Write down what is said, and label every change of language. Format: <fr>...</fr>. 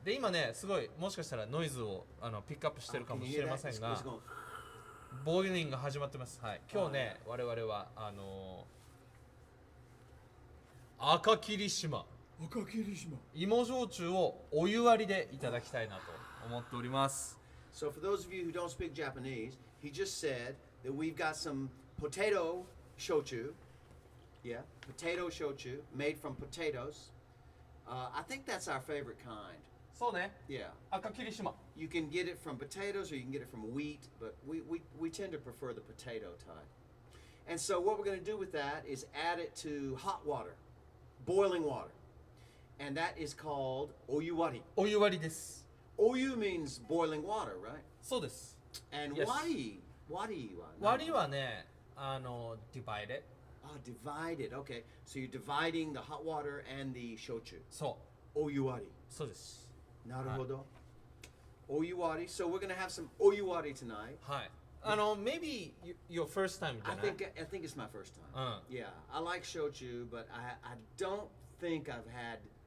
<ja>で今ねすごいもしかしたらノイズをピックアップしてるかもしれませんが、ボイリングが始まってます。はい。今日ね我々は赤霧島芋焼酎をお湯割りでいただきたいなと思っております。</ja> <en>So for those of you who don't speak Japanese, he just said that we've got some potato shochu. Yeah, potato shochu made from potatoes. I think that's our favorite kind.</en> <ja>そうね。</ja> <en>Yeah.</en> <ja>赤霧島。</ja> <en>You can get it from potatoes or you can get it from wheat, but we tend to prefer the potato type. And so what we're going to do with that is add it to hot water, boiling water. And that is called oyuwari.</en> <ja>お湯割りです。</ja> <en>Oyu means boiling water, right?</en> <ja>そうです。</ja> <en>And Yes.</en> <ja>wari 割りはね、divided。</ja> <en>divided. Okay. So you're dividing the hot water and the shochu.</en> <ja>そ Oyuwari. そうです。 Naruhodo. Oyuwari.</ja> <en>So we're going to have some oyuwari tonight.</en> <ja>はい。</ja> <en>maybe your first time</en> <ja>じゃない？</ja> <en>I think it's my first time. Yeah. I like shochu, but I don't think I've had</en>